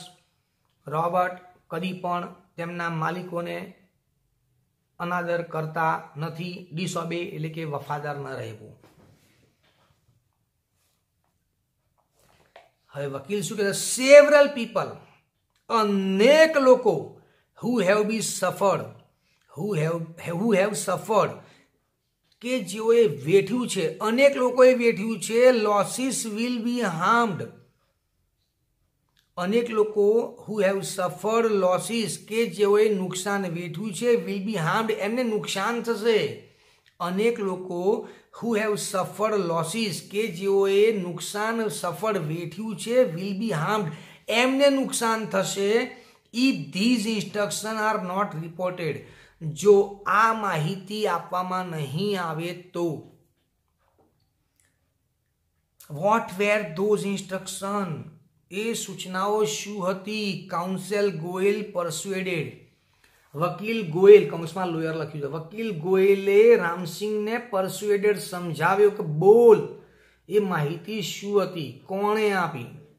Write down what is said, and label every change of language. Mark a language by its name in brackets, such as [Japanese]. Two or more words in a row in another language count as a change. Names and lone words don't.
[Gujarati] રોબર્ટ કદી પણ તેમના માલિકોને અનાદર કરતા નથી. ડિસઓબે એટલે કે વફાદાર ન રહેવું. હવે વકીલ શું કહે? [English] several people, [Gujarati] અનેક લોકો, [English] who have been suffered, who have suffered, [Gujarati] કે જેઓએ વેઠ્યું છે, અનેક લોકોએ વેઠ્યું છે. [English] losses will be harmed. [Gujarati] અનેક લોકો [English] who have suffered losses, [Gujarati] કે જેઓએ નુકસાન વેઠ્યું છે, [English] will be harmed, [Gujarati] એમને નુકસાન થશે. અનેક લોકો [English] who have suffered losses, [Gujarati] કે જેઓએ નુકસાન સફળ વેઠ્યું છે, [English] will be harmed, [Gujarati] એમને નુકસાન થશે. [English] if these instructions are not reported, [Gujarati] જો આ માહિતી આપવામાં નહીં આવે તો. [English] what were those instructions? [Gujarati] એ સૂચનાઓ શું હતી? [English] counsel Goyal persuaded. [Gujarati] વકીલ ગોયલ, કૌંસમાં લોયર લખ્યું છે, વકીલ ગોયલે રામસિંગને પરસ્યુએડેડ, સમજાવ્યો કે બોલ એ માહિતી શું હતી, કોણે આપી?